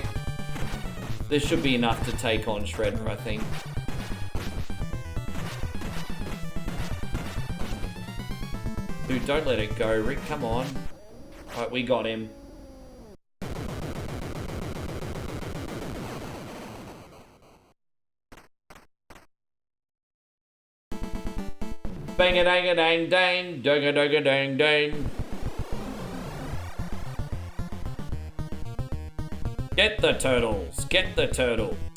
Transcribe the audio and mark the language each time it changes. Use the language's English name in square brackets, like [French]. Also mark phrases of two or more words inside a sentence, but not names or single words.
[English] This should be enough to take on Shredder, I think. Dude, don't let it go, Rick. Come on. Alright, we got him. Bang-a-dang-a-dang-dang, dang-a-dang-a-dang-dang. Get the turtles, get the turtles.